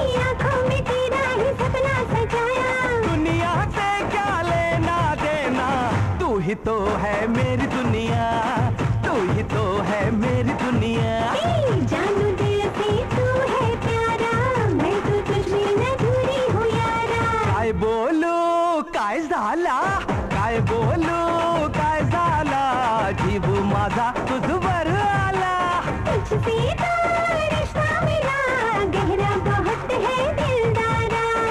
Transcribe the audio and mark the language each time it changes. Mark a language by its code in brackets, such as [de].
[hi] आँखों में तेरा ही सपना सजाया। दुनिया से क्या लेना देना, तू ही तो है मेरी दुनिया, तू ही तो है मेरी दुनिया। जानू दिल से तू है प्यारा, मैं तो तुझ में अधूरी हूँ यारा। [mr] काय बोलू काय झाला, काय बोलू काय झाला, जीव माझा तुझवर आला। [hi] तुझसे तो रिश्ता मेरा गहरा बहुत है दिलदारा।